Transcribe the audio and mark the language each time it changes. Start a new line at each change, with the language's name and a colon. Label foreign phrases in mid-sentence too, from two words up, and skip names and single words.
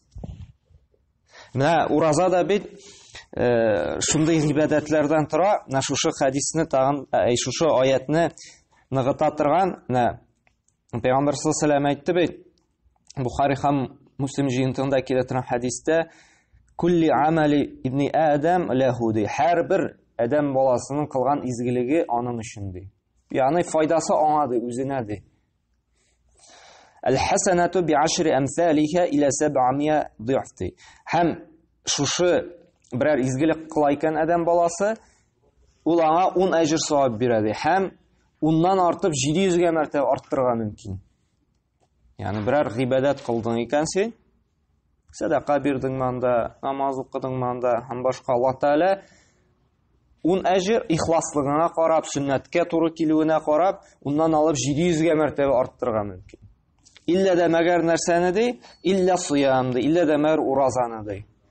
Tatar: Менә ураза да бит шундый гыйбадәтләрдән тора, менә шушы хадисне тагын, шушы аятны ныгыта торган, менә Пәйгамбәр
Arabic: صلى الله عليه وسلم
Tatar: әйтте бит, Бухари һәм Муслим җыентыгында килә торган хадистә,
Arabic: "كل عمل ابن آدم له" ди.
Tatar: Һәр бер адәм баласының кылган изгелеге аның өчен ди. Ягъни файдасы аңа ди, үзенә ди.
Arabic: "الحسنة بعشر أمثالها إلى 700 ضعف" ди.
Tatar: Һәм шушы берәр изгелек кыла икән адәм баласы, ул аңа 10 әҗр савап бирә ди. Һәм 10-нан артып 700-гә мәртәбә арттырырга мөмкин. Yani birer gıйбадәт кылдың икән син, садака бирдең манда, намаз укыдың манда, һәм башка Аллаһ Тәгалә 10 әҗр ихласлыгына карап, сөннәткә туры килүенә карап, уннан алып 700-гә мәртәбә арттырырга мөмкин. Иллә дә мәгәр нәрсәне ди?
Arabic: إلا الصيام
Tatar: ди, иллә дә мәгәр уразаны ди.